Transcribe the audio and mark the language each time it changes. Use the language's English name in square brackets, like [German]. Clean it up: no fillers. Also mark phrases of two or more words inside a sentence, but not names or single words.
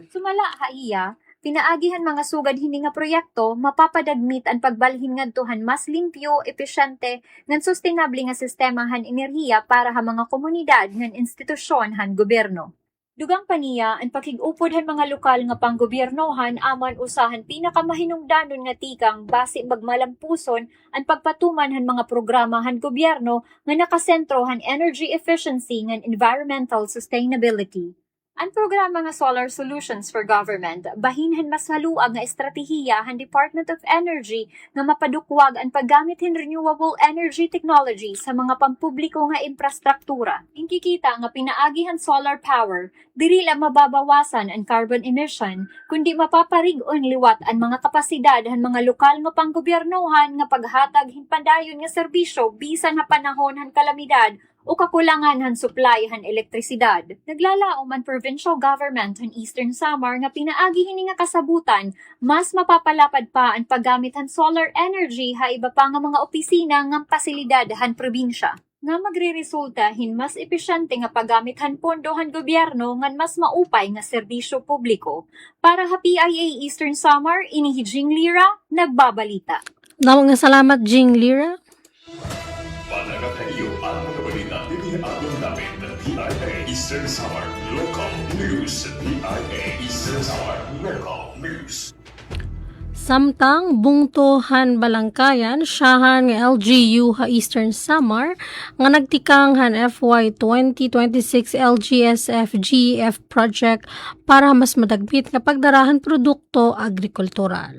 [Waray] Sumala haiya, pinaagihan mga sugad hindi nga proyekto mapapadagmit ang pagbalhin ngadtohan mas limpyo, epesyente, ngan sustainable nga sistema han enerhiya para ha mga komunidad ngan institusyon han gobyerno. Dugang paniya, ang pakig-upod han mga lokal nga panggobyernohan aman usahan pinakamahinungdanon nga tikang base magmalampuson ang pagpatuman han mga programa han gobyerno nga nakasentro han [English] energy efficiency [Waray] ngan [English] environmental sustainability. [Waray] Ang programa nga Solar Solutions for Government, bahinhan mas haluag nga estratehiya han Department of Energy nga mapadukwag ang paggamit hin [English] renewable energy technology [Waray] sa mga pampubliko nga infrastruktura. Inkikita nga pinaagihan [English] solar power, [Waray] dili lang mababawasan ang [English] carbon emission, [Waray] kundi mapaparig-on liwat ang mga kapasidad han mga lokal nga panggobyernohan nga paghatag hin padayon nga serbisyo bisan ha panahon han kalamidad o kakulangan han supply han elektrisidad. Naglalaom ang [English] provincial government [Waray] han Eastern Samar nga pinaagi hini nga kasabutan, mas mapapalapad pa ang paggamit han [English] solar energy [Waray] ha iba pa nga mga opisina nga pasilidad han probinsya. Nga magreresulta hin mas epesyente nga paggamit han pondo han gobyerno ngan mas maupay nga serbisyo publiko. Para ha PIA Eastern Samar, ini Jing Lira, nagbabalita. Nawang nga salamat, Jing Lira. Panagat na iyo ang mga balita din ang namin ng PIA Eastern Samar Local News. PIA Eastern Samar Local News. Samtang bungtohan balangkayan, siyahan nga LGU ha Eastern Samar, nga nagtikang han FY 2026 LGSF GEF project para mas madagmit nga pagdarahan produkto agrikultural.